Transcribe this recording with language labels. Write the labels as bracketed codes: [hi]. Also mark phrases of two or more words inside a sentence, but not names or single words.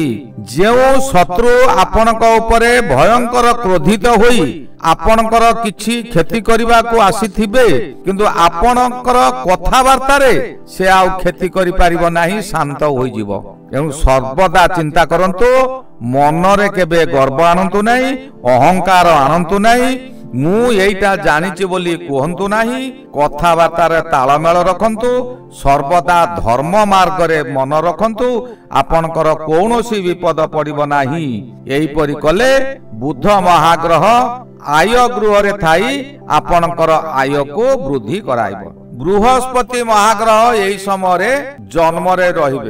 [or] ଯେଉଁ ଶତ୍ରୁ ଆପଣଙ୍କ ଉପରେ ଭୟଙ୍କର କ୍ରୋଧିତ ହୋଇ ଆପଣଙ୍କର କିଛି କ୍ଷତି କରିବା କୁ ଆସିଥିବେ, କିନ୍ତୁ ଆପଣଙ୍କର କଥାବାର୍ତ୍ତା ରେ ସେ ଆଉ କ୍ଷତି କରି ପାରିବ ନାହିଁ, ଶାନ୍ତ ହୋଇ ଯିବ। ଏଣୁ ସର୍ବଦା ଚିନ୍ତା କରନ୍ତୁ। ମନ ରେ କେବେ ଗର୍ବ ଆଣନ୍ତୁ ନାହିଁ, ଅହଂକାର ଆଣନ୍ତୁ ନାହିଁ। ମୁଁ ଏଇଟା ଜାଣିଛି ବୋଲି କହନ୍ତୁ ନାହିଁ। କଥାବାର୍ତ୍ତା ରେ ତାଳମେଳ ରଖନ୍ତୁ। ସର୍ବଦା ଧର୍ମ ମାର୍ଗ ରେ ମନ ରଖନ୍ତୁ। ଆପଣଙ୍କର କୌଣସି ବିପଦ ପଡ଼ିବ ନାହିଁ। ଏହି ପରି କଲେ ବୁଧ ମହାଗ୍ରହ ଆୟ ଗୃହ ରେ ଥାଇ ଆପଣଙ୍କର ଆୟ କୁ ବୃଦ୍ଧି କରାଇବ। ବୃହସ୍ପତି ମହାଗ୍ରହ ଏହି ସମୟ ରେ ଜନ୍ମ ରେ ରହିବେ।